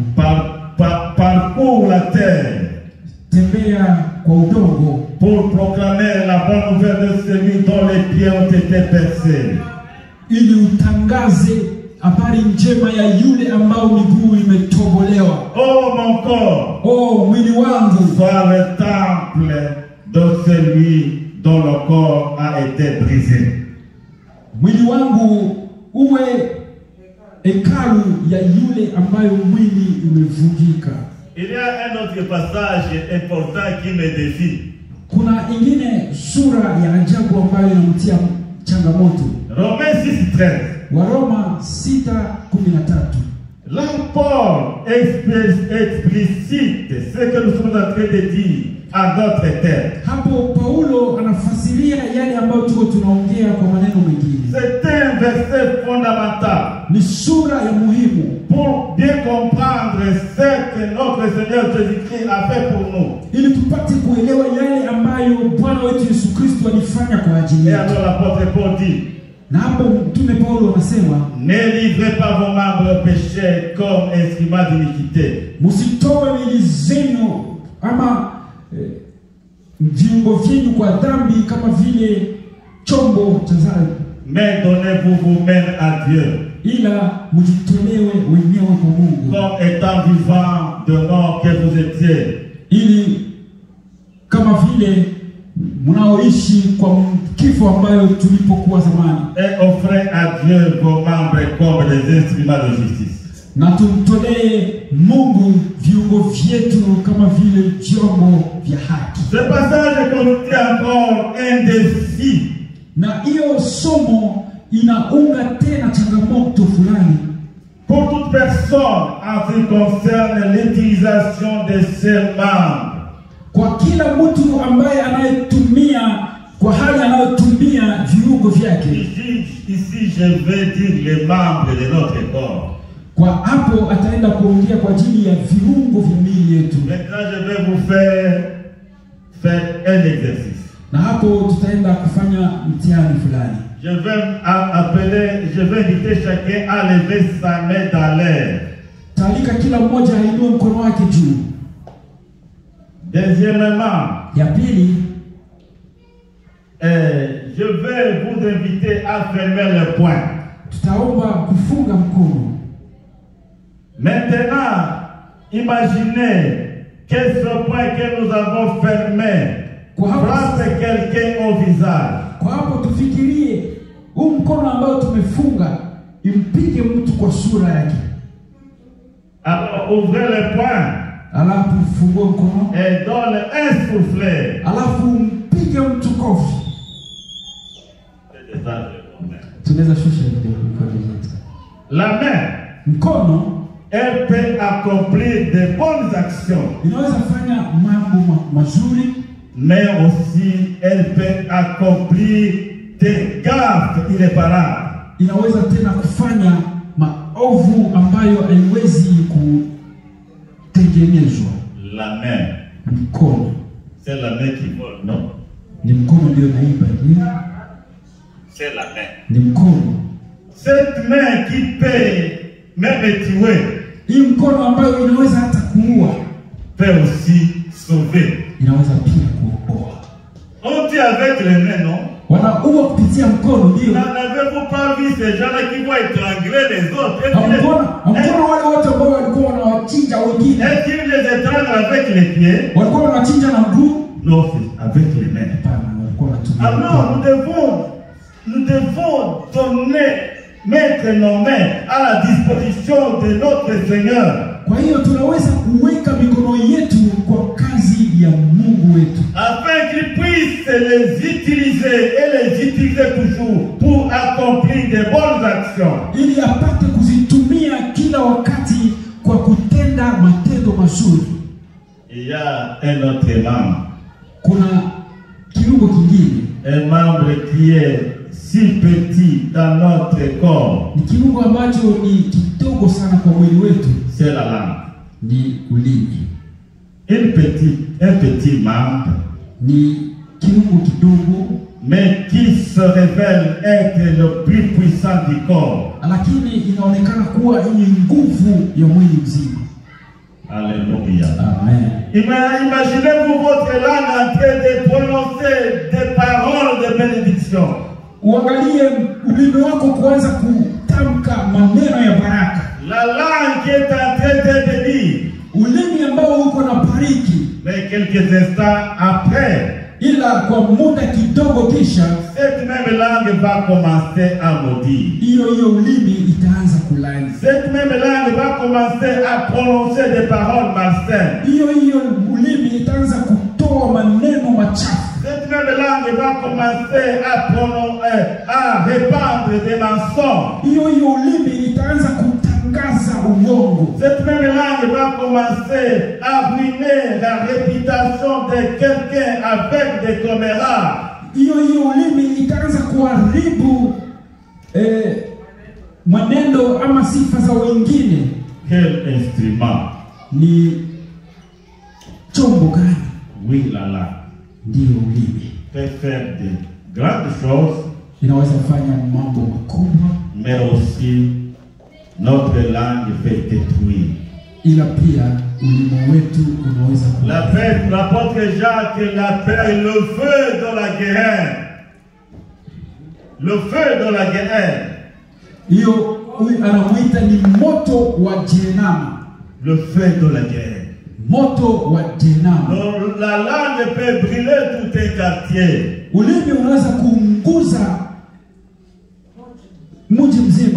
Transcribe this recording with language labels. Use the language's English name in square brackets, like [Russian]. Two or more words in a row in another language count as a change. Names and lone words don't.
[French] Parcours la terre. [Swahili] Tembea kwa udongo [French] pour proclamer la bonne nouvelle de celui dont les pieds ont été percés. [Swahili] Ili utangaze habari njema ya yule ambao miguu imetobolewa. [French] Oh, mon corps. [Swahili] Oh, mwili wangu. [French] Sois le temple de celui dont le corps a été brisé. [Swahili] Mwili wangu uwe hekalu ya yule ambayo mwili umevunjika. [French] Il y a un autre passage important qui me défie. [Swahili] Kuna ingine sura ya ajabu ambayo inamtia changamoto. [French] Romains 6:13. [Swahili] Waroma 6:13. [French] Là, Paul explicite ce que nous sommes en train de dire à d'autres termes. [Swahili] Hapo Paulo anafasiria yale ambayo tuko tunaongea kwa maneno mengine. [French] C'est un verset fondamental. [Swahili] Ni sura ya muhimu [French] pour bien comprendre ce que notre Seigneur Jésus-Christ a fait pour nous. [Swahili] Ili tupate kuelewa yale ambayo Bwana wetu Yesu Kristo alifanya kwa ajili [French] Et [Swahili] yetu. [French] alors l'apôtre Paul dit, [Swahili] na hapo mtume Paulo anasema, [French] ne livrez pas vos membres au péché comme instruments d'iniquité. [Swahili] Msitoe miili zenu ama viungo vyenu kwa dhambi kama vile chombo cha dhambi. [French] Mais donnez-vous vous-même à Dieu. [Swahili] Ila mjitolewe wenyewe kwa Mungu. [French] Comme étant vivant de mort que vous étiez. [Swahili] Ili kama vile mnaoishi kwa kifo ambayo tulipokuwa zamani. [French] Et offrez à Dieu vos membres comme des instruments de justice. [Swahili] Na tumtolee Mungu viungo vyetu kama vile vyombo vya haki. [French] Ce passage constitue encore un défi. [Swahili] Na hiyo somo inaunga tena changamoto fulani [French] pour toute personne en ce qui concerne l'utilisation de ses membres. [Swahili] Kwa kila mtu ambaye anayetumia kwa hali anayotumia viungo vyake. [French] Ici je vais dire les membres de notre corps. [Swahili] Kwa hapo ataenda kuongea kwa ajili ya viungo vya miili yetu. [French] Maintenant je vais vous faire un exercice. [Swahili] Na hapo tutaenda kufanya mtihani fulani. [French] Je vais inviter chacun à lever sa main dans l'air. [Swahili] Talika kila mmoja ainue mkono wake juu. [French] Deuxièmement, [Swahili] ya pili, [French] je vais vous inviter à fermer le poing. [Swahili] Tutaomba kufunga mkono. [French] Maintenant, imaginez que ce point que nous avons fermé frappe quelqu'un au visage. [Swahili] Kwa hapo tufikirie huu mkono ambao tumefunga impige mtu kwa sura yake. [French] Alors ouvrez le poing. [Swahili] Alafu fungue mkono. [French] Et donne un soufflet. [Swahili] Alafu mpige mtu kofi. Tunaweza shusha mkono wetu. [French] La main, [Swahili] mkono, [French] elle peut accomplir de bonnes actions. [Swahili] Inaweza fanya mambo mazuri. [French] Mais aussi, elle peut accomplir des gaffes irréparables. [Swahili] Inaweza tena kufanya maovu ambayo haiwezi kutengenezwa. [French] La main. [Swahili] Mkono. [French] C'est la main qui vole, non? [Swahili] Ni mkono ndio naiba. [French] C'est la main. [Swahili] Ni mkono. [French] Cette main qui peut même tuer. [Swahili] Hii mkono ambayo inaweza hata kuua. [French] Peut aussi sauver. [Swahili] Inaweza pia kuokoa. [French] On dit avec les mains, non? [Swahili] Wanaua kupitia mkono ndio. [French] N'avez-vous pas vu ces gens-là qui vont étrangler les autres? [Swahili] Mkono wale wote ambao walikuwa wanawachinja wengine. [French] Est-ce qu'ils les étranglent avec les pieds? [Swahili] Walikuwa wanachinja na mguu? [French] Non, c'est avec les mains. Alors nous devons donner, mettre nos mains à la disposition de notre Seigneur. [Swahili] Kwa hiyo tunaweza kuweka mikono yetu kwa kazi ya Mungu wetu, [French] afin qu'il puisse les utiliser et les utiliser toujours pour accomplir de bonnes actions. [Swahili] ili apate kuzitumia kila wakati kwa kutenda matendo mazuri. [French] Il y a un autre membre. [Swahili] Kuna kiungo kingine, [French] Un membre qui est si petit dans notre corps, [Swahili] ni kiungo ambacho ni kidogo sana kwa mwili wetu, [French] c'est la langue. [Swahili] ni ulimi. [French] Un petit membre, [Swahili] Ni kiungo kidogo, [French] mais qui se révèle être le plus puissant du corps. [Swahili] lakini inaonekana kuwa yenye nguvu ya mwili mzima. [French] Alléluia. [Swahili] Amen. [French] Imaginez-vous votre langue en train de prononcer des paroles de bénédiction. [Swahili] Uangalie ulimi wako kuanza kutamka maneno ya baraka. [French] La langue qui est en train de bénir. [Swahili] Ulimi ambao uko na bariki, [French] Mais quelques instants après, [Swahili] ila kwa muda kidogo kisha [French] cette même langue va commencer à maudire. [Swahili] hiyo ulimi itaanza kulaani. [French] Cette même langue va commencer à prononcer des paroles malsaines. [Swahili] Hiyo ulimi itaanza kutoa maneno machafu. [French] Cette même langue va commencer à répandre des mensonges. [Swahili] Hiyo ulimi itaanza kutangaza uongo. [French] Cette même langue va commencer à ruiner la réputation de quelqu'un avec des commérages. [Swahili] Hiyo ulimi itaanza kuharibu mwenendo ama sifa za wengine. [French] Quel instrument? [Swahili] Ni chombo gani? [French] Oui, la langue [Swahili] Ndiyo ulimi. [French] peut faire de grandes choses, [Swahili] Inaweza fanya mambo makubwa, [French] mais aussi notre langue peut détruire. [Swahili] ila pia ulimi wetu unaweza [French] L'apôtre Jacques l'appelle le feu de la guerre. Le feu de la guerre. [Swahili] hiyo anamuita ni moto wa jehanamu. [French] Le feu de la guerre. [Swahili] Moto wa jehanamu. [French] La langue peut brûler tout un quartier. [Swahili] Ulimi unaweza kuunguza mji mzima.